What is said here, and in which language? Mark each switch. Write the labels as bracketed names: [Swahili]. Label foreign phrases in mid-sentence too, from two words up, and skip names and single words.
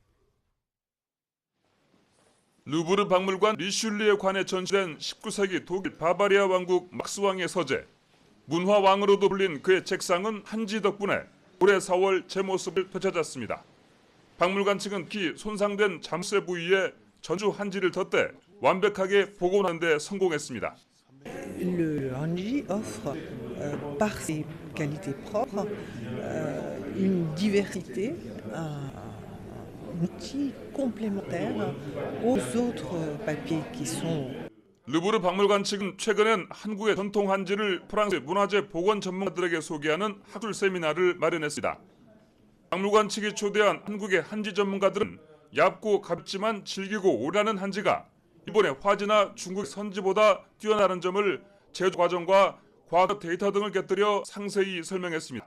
[Korean] 루브르 박물관 리슐리에 관에 전시된 19세기 독일 바바리아 왕국 막스 왕의 서재, 문화왕으로도 불린 그의 책상은 한지 덕분에 올해 4월 제 모습을 되찾았습니다. 박물관 측은 특히 손상된 잠새 부위에 전주 한지를 덧대 완벽하게 복원하는 데 성공했습니다. [French] Le hanji offre, par ses qualités propres, une diversité, un outil complémentaire aux autres papiers qui sont. [Korean] 루브르 박물관 측은 최근엔 한국의 전통 한지를 프랑스 문화재 복원 전문가들에게 소개하는 학술 세미나를 마련했습니다. 박물관 측이 초대한 한국의 한지 전문가들은 얇고 가볍지만 질기고 오래가는 한지가 일본의 화지나 중국 선지보다 뛰어나는 점을 제조 과정과 과거 데이터 등을 곁들여 상세히 설명했습니다.